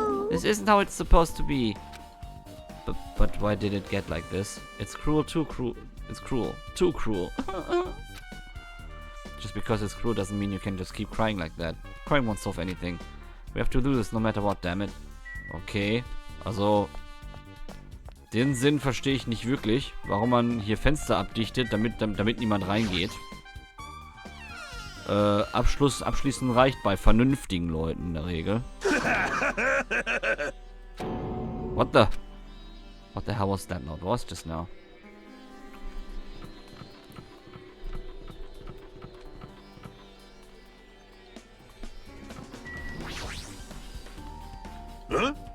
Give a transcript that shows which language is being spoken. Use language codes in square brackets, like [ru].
[en] This isn't how it's supposed to be. But why did it get like this? It's cruel, too cruel. It's cruel. Too cruel. Just because it's cruel doesn't mean you can just keep crying like that. Crying won't solve anything. We have to do this no matter what, damn it. Okay. [de] Also, den Sinn verstehe ich nicht wirklich. Warum man hier Fenster abdichtet, damit niemand reingeht. Abschließen reicht bei vernünftigen Leuten in der Regel. [en] What the hell was that loud voice just now? Huh?